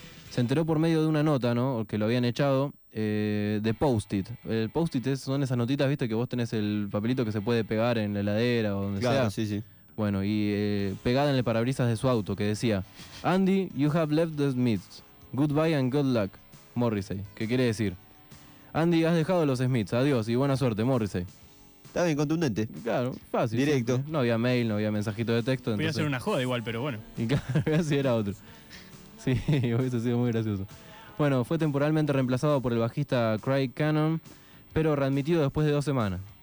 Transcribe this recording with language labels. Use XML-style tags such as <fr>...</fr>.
<es>Se enteró por medio de una nota, ¿no?, que lo habían echado, de Post-it. El Post-it son esas notitas, ¿viste?, que vos tenés el papelito que se puede pegar en la heladera o donde, claro, sea. Claro, sí, sí. Bueno, y pegada en el parabrisas de su auto, que decía:</es> <en>Andy, you have left the Smiths. Goodbye and good luck, Morrissey.</en> <es>¿Qué quiere decir? Andy, has dejado los Smiths. Adiós y buena suerte, Morrissey. Está bien, contundente. Claro, fácil. Directo. Simple. No había mail, no había mensajito de texto. Podría ser una joda igual, pero bueno. Y claro, así era otro. Sí, hubiese sido muy gracioso. Bueno, fue temporalmente reemplazado por el bajista Craig Cannon, pero readmitido después de 2 semanas.</es>